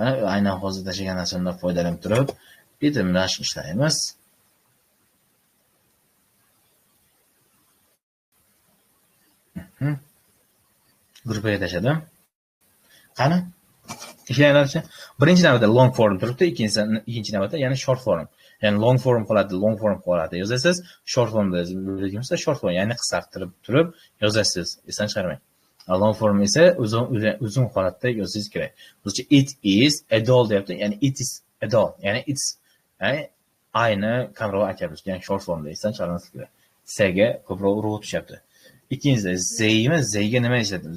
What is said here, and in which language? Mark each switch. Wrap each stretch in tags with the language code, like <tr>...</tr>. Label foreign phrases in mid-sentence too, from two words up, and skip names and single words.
<uz>Aynan hozir tashlagan narsamdan foydalanib turib, bitta mashq ishlaymiz. Gruppaga tashladim. Qani? Ishlanglarchi. Birinchi navbatda</uz> <en>long form</en> <uz>turibdi, ikkinchi navbatda yana</uz> <en>short form.</en> <uz>Ya'ni</uz> <en>long form</en> <uz>holati yozasiz,</uz> <en>short formda</en> <uz>bo'lsa</uz> <en>short form,</en> <uz>ya'ni qisqartirib turib yozasiz. Esdan chiqarmang.</uz> <en>Long form</en> <uz>esa uzun holatda yozishingiz kerak. Bizcha</uz> <en>it is a doll</en> <uz>deyapti, ya'ni</uz> <en>it is a doll,</en> <uz>ya'ni it's ayni kamroq aytyapmiz, ya'ni</uz> <en>short formda</en> <uz>esdan chiqarmaslik kerak. S'ga ko'proq urg'u tushyapti. Ikkinchisi zeymi? Zeyga nima ishladim?</uz>